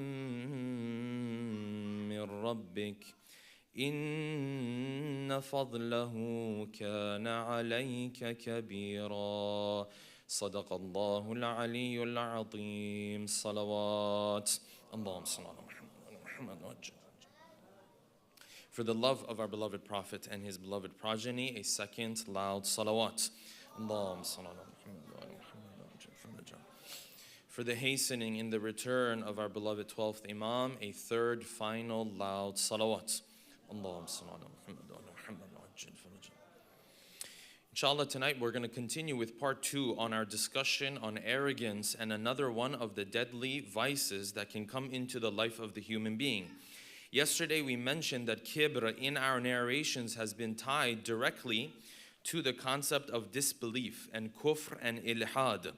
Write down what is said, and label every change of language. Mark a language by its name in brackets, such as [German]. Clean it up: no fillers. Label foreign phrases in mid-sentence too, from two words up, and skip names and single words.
[Arabic] من ربك إن فضله كان عليك كبيرا صدق الله العلي العظيم صلوات اللهم صل على محمد. [English] For the love of our beloved Prophet and his beloved progeny, a second loud salawat. [Arabic] اللهم صل على محمد. [English] For the hastening in the return of our beloved 12th Imam, a third final loud salawat. [Arabic] اللهم صل على محمد. [English] Inshallah, tonight we're going to continue with part 2 on our discussion on arrogance and another one of the deadly vices that can come into the life of the human being. Yesterday we mentioned that kibr in our narrations has been tied directly to the concept of disbelief and kufr and ilhad.